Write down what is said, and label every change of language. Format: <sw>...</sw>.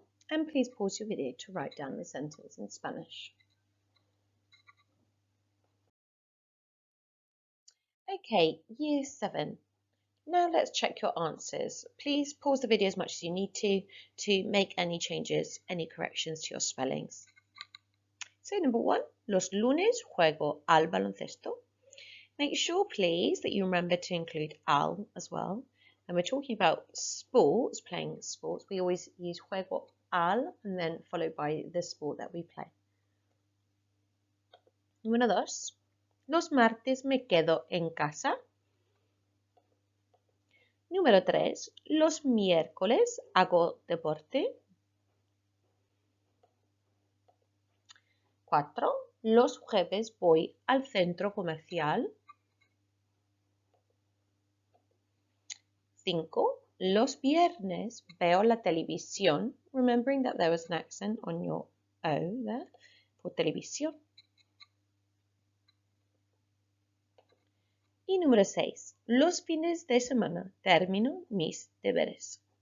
<en>And please pause your video to write down the sentence in Spanish. Okay, Year 7. Now let's check your answers. Please pause the video as much as you need to make any changes, any corrections to your spellings. So number 1,</en> <es>los lunes juego al baloncesto.</es> <en>Make sure, please, that you remember to include al as well. And we're talking about sports, playing sports. We always use juego al and then followed by the sport that we play.</en> <es>Número 2. Los martes me quedo en casa. Número 3. Los miércoles hago deporte. 4. Los jueves voy al centro comercial. 5. Los viernes veo la televisión.</es> <en>Remembering that there was an accent on your O there for televisión.</en> <es>Y número 6. Los fines de semana termino mis deberes.</es>